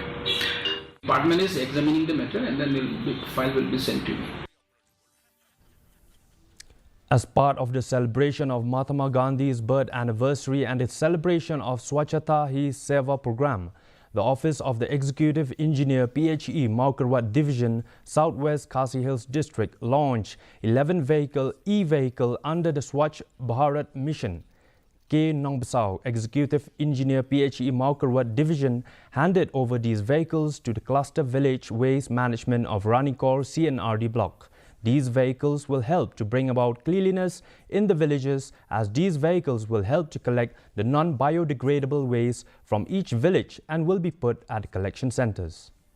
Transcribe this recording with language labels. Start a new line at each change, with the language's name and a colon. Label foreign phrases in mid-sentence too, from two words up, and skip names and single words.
English: Department is examining the matter, and then the file will be sent to me. As part of the celebration of Mahatma Gandhi's birth anniversary and its celebration of Swachhata Hi Seva program, the Office of the Executive Engineer PHE Maukarwat Division, Southwest Khasi Hills District launched 11 e-vehicle under the Swachh Bharat mission. K. Nongbasao, Executive Engineer PHE Maukarwat Division, handed over these vehicles to the Cluster Village Waste Management of Ranikor CNRD block. These vehicles will help to bring about cleanliness in the villages, as these vehicles will help to collect the non-biodegradable waste from each village and will be put at collection centers.